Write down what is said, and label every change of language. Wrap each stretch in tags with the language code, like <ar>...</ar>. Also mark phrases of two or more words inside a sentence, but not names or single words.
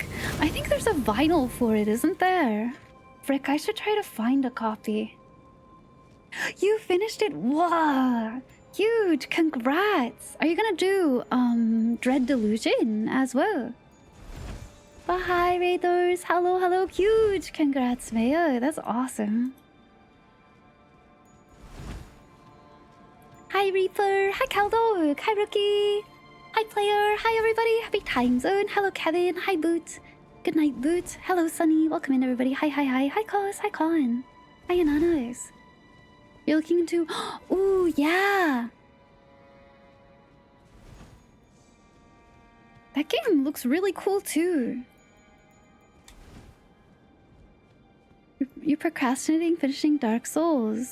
<en>I think there's a vinyl for it, isn't there? Frick, I should try to find a copy. You finished it? Wow! Huge! Congrats! Are you gonna do, Dread Delusion as well? But hi, Raiders! Hello, hello! Huge! Congrats, Maya! That's awesome! Hi, Reaper! Hi, Caldog! Hi, Rookie! Hi, Player! Hi, everybody! Happy Time Zone! Hello, Kevin! Hi, Boot! Good night, Boot! Hello, Sunny! Welcome in, everybody! Hi, hi, hi! Hi, Cos! Hi, Con! Hi, Ananas! You're looking into... Ooh, yeah! That game looks really cool, too. You're procrastinating finishing Dark Souls.</en>